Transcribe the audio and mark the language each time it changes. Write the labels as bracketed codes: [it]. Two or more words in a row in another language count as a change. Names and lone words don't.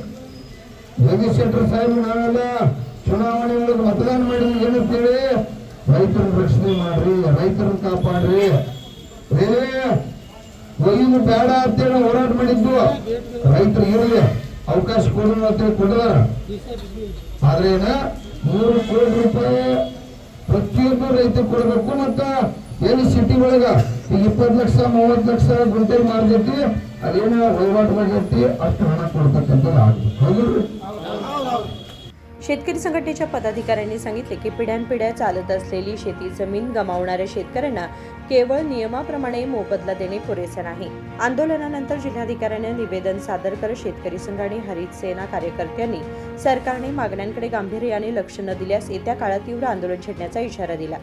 [kn] ಜಗದೀಶ್ ಶೆಟ್ಟರ್ ಸಾಹೇಬ್ ನಾವೆಲ್ಲ ಚುನಾವಣೆ ಒಳಗೆ ಮತದಾನ ಮಾಡಿದ್ರೆ ಏನಂತೇಳಿ ರೈತರನ್ನ ರಕ್ಷಣೆ ಮಾಡ್ರಿ, ರೈತರನ್ನ ಕಾಪಾಡ್ರಿ, ರೈಲ್ವೆ ಒಯ್ಯುದು ಬೇಡ ಅಂತೇಳಿ ಹೋರಾಟ ಮಾಡಿದ್ದು ರೈತರಿಗೆ ಇರಲಿ ಅವಕಾಶ ಕೊಡೋಣ ಅಂತೇಳಿ ಕೊಡದಾರ। ಆದ್ರೆ 3 ಕೋಟಿ ರೂಪಾಯಿ ಪ್ರತಿಯೊಬ್ಬ ರೈತರು ಕೊಡಬೇಕು। ಮತ್ತ ಏನು ಸಿಟಿ ಒಳಗ ಈಗ 20 ಲಕ್ಷ 30 ಲಕ್ಷ ಗುಂಟೆ ಮಾರ್ಗೈತಿ, ಅದೇನ ವಹಿವಾಟು ಮಾಡೈತಿ, ಅಷ್ಟು ಹಣ ಕೊಡ್ತಕ್ಕಂಥದ್ದು ಆಗಲಿ, ಹೌದು। [mr] शेतकरी संघटनेच्या पदाधिकाऱ्यांनी सांगितले की पिढ्यानपिढ्या चालत असलेली शेती जमीन गमावणाऱ्या शेतकऱ्यांना केवळ नियमाप्रमाणे मोबदला देणे पुरेसे नाही। आंदोलनानंतर जिल्हाधिकाऱ्यांनी निवेदन सादर करत शेतकरी संघ आणि हरित सेना कार्यकर्त्यांनी सरकारने मागण्यांकडे गांभीर्याने लक्ष न दिल्यास येत्या काळात तीव्र आंदोलन छेडण्याचा इशारा दिला।